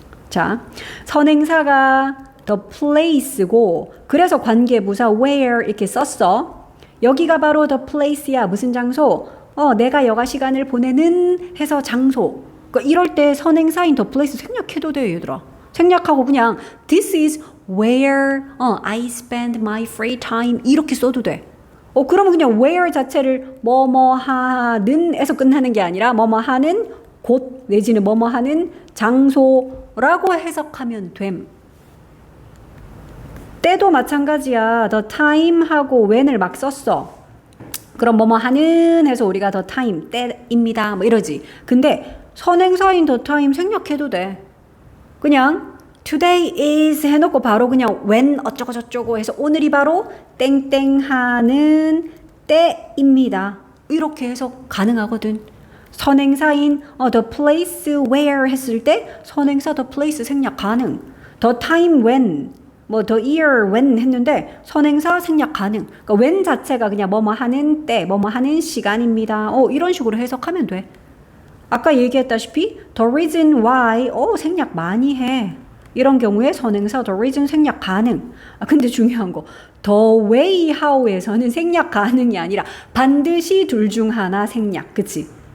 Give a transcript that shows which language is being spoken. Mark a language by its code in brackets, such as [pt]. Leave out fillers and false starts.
[ko] 자, 선행사가 the place고, 그래서 관계부사 where 이렇게 썼어. 여기가 바로 the place야. 무슨 장소? 내가 여가 시간을 보내는 해서 장소. 그러니까 이럴 때 선행사인 the place 생략해도 돼, 얘들아. 생략하고 그냥 [en] this is where I spend my free time [ko] 이렇게 써도 돼. 그러면 그냥 where 자체를 뭐뭐 하는에서 끝나는 게 아니라 뭐뭐 하는 곳 내지는 뭐뭐 하는 장소라고 해석하면 됨. 때도 마찬가지야. the time하고 when을 막 썼어. 그럼 뭐뭐 하는 해서 우리가 the time, 때입니다. 뭐 이러지. 근데 선행사인 the time 생략해도 돼. 그냥 today is 해놓고 바로 그냥 when 어쩌고 저쩌고 해서 오늘이 바로 땡땡하는 때입니다. 이렇게 해석 가능하거든. 선행사인 the place where 했을 때 선행사 the place 생략 가능. the time when 뭐 the year when 했는데 선행사 생략 가능. 그러니까 when 자체가 그냥 뭐뭐 하는 때, 뭐뭐 하는 시간입니다. 이런 식으로 해석하면 돼. 아까 얘기했다시피 the reason why 생략 많이 해. 이런 경우에 선행사 the reason 생략 가능. 근데 중요한 거 the way how에서는 생략 가능이 아니라 반드시 둘 중 하나 생략. 그치?